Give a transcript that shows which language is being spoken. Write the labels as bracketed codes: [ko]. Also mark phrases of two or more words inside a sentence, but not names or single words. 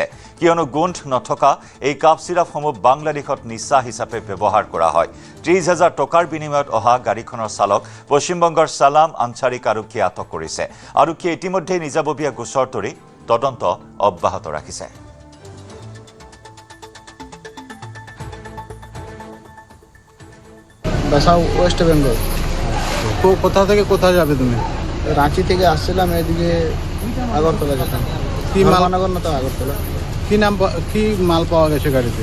[as] কিয়নো গোন্ধ নথকা এই কাপ চিৰাপসমূহ বাংলাদেশত নিচা হিচাপে ব্যৱহাৰ কৰা হয়। ৩০,০০০ টকাৰ বিনিময়ত অহা গাড়ীখনৰ চালক পশ্চিমবংগৰ ছালাম আনচাৰীক আৰক্ষীয়ে আটক কৰিছে। আৰক্ষীয়ে ইতিমধ্যে নিজাববীয়া গোচৰ তৰি তদন্ত অব্যাহত ৰাখিছে। [bn] বাসা ওয়েস্ট বেঙ্গল। কোথা থেকে কোথায় যাবে তুমি? রাঁচি থেকে আসছিলাম এদিকে আগরতলা যেতাম। কি মাল? নগর না তো আগরতলা। কি মাল পাওয়া গেছে গাড়িতে?